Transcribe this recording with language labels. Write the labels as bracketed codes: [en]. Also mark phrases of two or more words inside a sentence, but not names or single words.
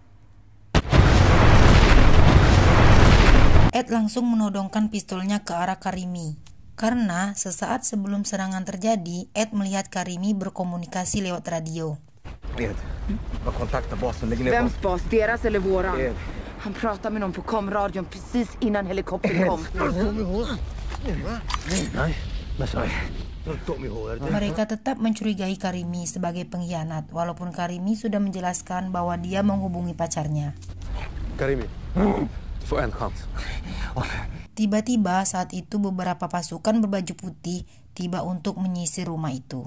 [id] Ed langsung menodongkan pistolnya ke arah Karimi. Karena sesaat sebelum serangan terjadi, Ed melihat Karimi berkomunikasi lewat radio. [sv] Ed, vad kontaktar basen lägger ner. Vems bas? Deras eller våran? Han pratade med någon på komradion precis innan helikoptern kom. [id] Mereka tetap mencurigai Karimi sebagai pengkhianat, walaupun Karimi sudah menjelaskan bahwa dia menghubungi pacarnya. [sv] Karimi, får en chans. [id] Tiba-tiba saat itu beberapa pasukan berbaju putih tiba untuk menyisir rumah itu.